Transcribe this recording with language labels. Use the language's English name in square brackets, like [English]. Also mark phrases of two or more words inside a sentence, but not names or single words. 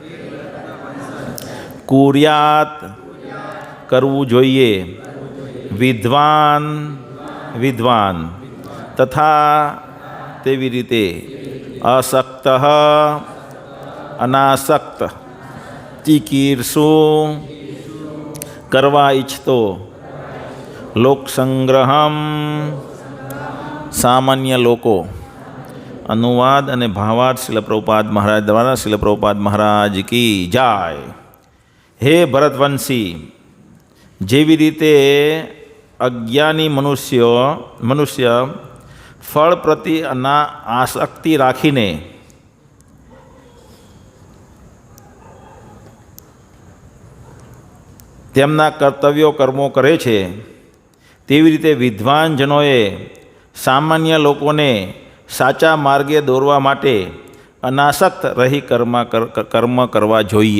[Gujarati] कुर्यात કરવું જોઈએ [Sanskrit] विद्वान विद्वान तथा [Gujarati] તેવી રીતે [Sanskrit] असक्त अनासक्त चिकीर्षु [Gujarati] કરવા ઇચ્છતો [Sanskrit] लोक संग्रहम [Gujarati] સામાન્ય લોકો। अनुवाद અને ભાવાર્થ શિલ પ્રભુપાદ મહારાજ દ્વારા શિલ પ્રભુપાદ મહારાજ [Hindi] की जय। [Sanskrit] हे भरतवंशी [Gujarati] જેવી રીતે અજ્ઞાની મનુષ્ય ફળ પ્રત્યેના આસક્તિ રાખીને તેમના કર્તવ્યો કર્મો કરે છે, તેવી રીતે વિદ્વાનજનોએ સામાન્ય લોકોને સાચા માર્ગે દોરવા માટે અનાસક્ત રહી કર્મ કરવા જોઈએ.